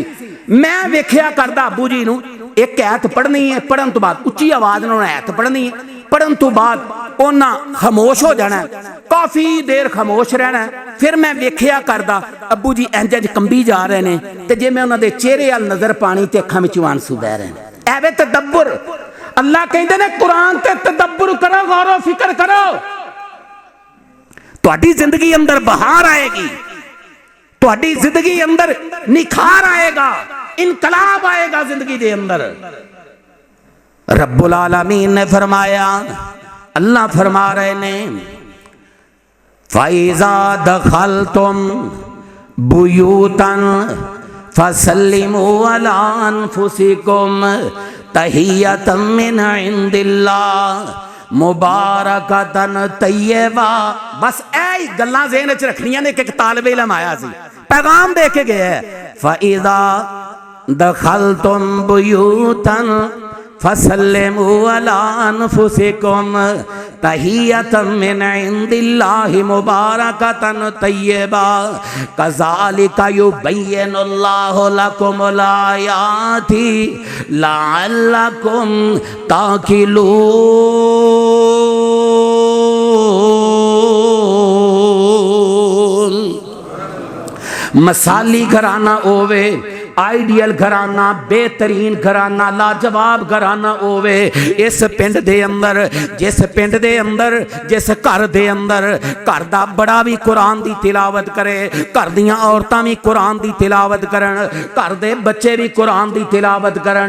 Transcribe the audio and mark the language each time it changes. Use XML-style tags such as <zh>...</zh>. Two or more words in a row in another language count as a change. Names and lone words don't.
<pa>میں ویکھیا کردا ابو جی نوں اک آیت پڑھنی اے، پڑھن توں بعد اُچی آواز نال آیت پڑھنی اے، پڑھن توں بعد اوہناں خاموش ہو جانا، کافی دیر خاموش رہنا. فیر میں ویکھیا کردا ابو جی انج انج کمبی جا رہے نے تے جے میں اوہناں دے چہرے ول نظر پانی تے اکھاں وچوں اتھرو وہ رہے نے. ایویں تدبر اللہ کہندے نے قرآن تے تدبر کرو، غور فکر کرو، تہاڈی زندگی اندر بہار آئے گی، تہاڈی زندگی اندر نکھار آئے گا، انقلاب آئے گا زندگی دے اندر.</pa> <ar>رب العالمین</ar> <pa>نے فرمایا، اللہ فرما رہے نے</pa> <ar>فإذا دخلتم بیوتا فسلموا على أنفسکم تحیۃ من عند اللہ مبارکۃ طیبۃ.</ar> <pa>بس ایہہ گلاں ذہن چ رکھنیاں نے کہ اک طالب علم آیا سی، پیغام دے کے گیا اے.</pa> <ar>فإذا دخلتم بیوتا فسلموا على أنفسکم تحیۃ من عند اللہ مبارکۃ طیبۃ کذلک یبین اللہ لکم الآیات لعلکم تعقلون.</ar> <pa>مثالی گھرانہ ہووے، آئیڈیل گھرانہ، بہترین گھرانہ، لاجواب گھرانہ ہووے اس پنڈ دے اندر، جس پنڈ دے اندر، جس گھر دے اندر گھر دا وڈا وی قرآن دی تلاوت کرے، گھر دیاں عورتاں وی قرآن دی تلاوت کرن، گھر دے بچے وی قرآن دی تلاوت کرن.</pa>